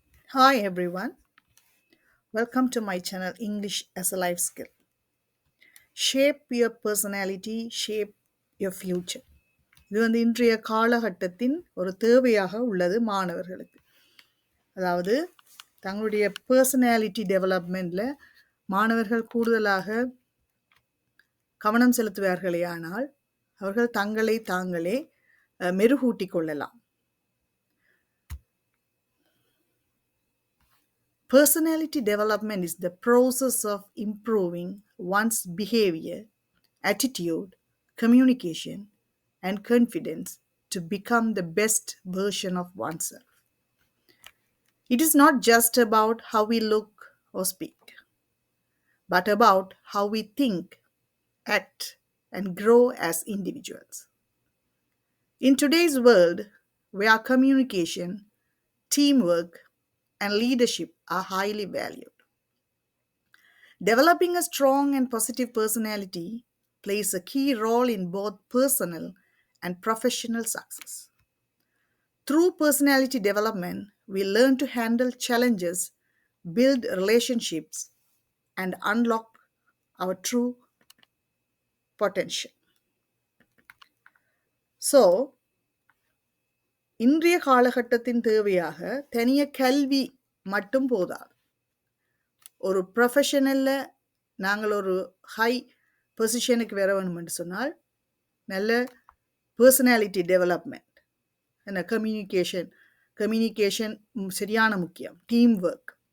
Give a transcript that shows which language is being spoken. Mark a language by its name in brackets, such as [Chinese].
[English] Hi everyone, welcome to my channel English as a Life Skill. Shape your personality, shape your future. [Tamil] இது இன்றைய காலகட்டத்தின் ஒரு தேவையாக உள்ளது மாணவர்களுக்கு. அதாவது தங்களுடைய பர்சனாலிட்டி டெவலப்மெண்ட்டில் மாணவர்கள் கூடுதலாக கவனம் செலுத்துவார்களேயானால் அவர்கள் தங்களை தாங்களே மெருகூட்டிக் கொள்ளலாம். [English] Personality development is the process of improving one's behavior, attitude, communication, and confidence to become the best version of oneself. It is not just about how we look or speak, but about how we think, act, and grow as individuals. In today's world, where communication, teamwork, and leadership are highly valued, developing a strong and positive personality plays a key role in both personal and professional success. Through personality development, we learn to handle challenges, build relationships, and unlock our true potential. [Tamil] So, இன்றைய காலகட்டத்தின் தேவையாக தனிய கல்வி மட்டும் போதாது. ஒரு ப்ரொஃபஷனலில் நாங்கள் ஒரு high பொசிஷனுக்கு வர வேணும் என்று சொன்னால் நல்ல பர்சனாலிட்டி டெவலப்மெண்ட், என்ன கம்யூனிகேஷன் சரியான முக்கியம், டீம் ஒர்க்.